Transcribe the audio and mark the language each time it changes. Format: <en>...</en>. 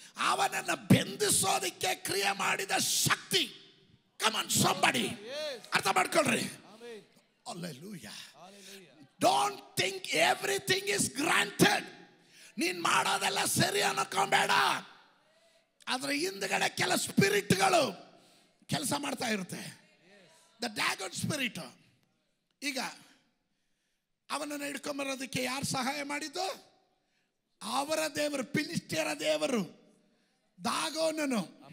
<kn>ಅವನನ್ನ ಬೆಂದಿಸೋದಿಕ್ಕೆ ಕ್ರಿಯೆ ಮಾಡಿದ ಶಕ್ತಿ.</kn> <en>come on somebody,</en> <kn>ಅರ್ಥ ಮಾಡ್ಕೊಳ್ರಿ.</kn> <en>Hallelujah. Don't think everything is granted.</en> <kn>ನೀನ್ ಮಾಡೋದೆಲ್ಲ ಸರಿ ಅನ್ನಕೋಬೇಡ. ಆದ್ರೆ ಹಿಂದ್ಗಡೆ ಕೆಲ ಸ್ಪಿರಿಟ್ಗಳು ಕೆಲಸ ಮಾಡ್ತಾ ಇರುತ್ತೆ.</kn> <en>The dragon spirit.</en> <kn>ಈಗ ಅವನನ್ನು ಹಿಡ್ಕೊಂಬರೋದಕ್ಕೆ ಯಾರು ಸಹಾಯ ಮಾಡಿದ್ದು? ಅವರ ದೇವರು, ಫಿಲಿಷ್ಟಿಯರ ದೇವರು ದಾಗೋನನು.</kn>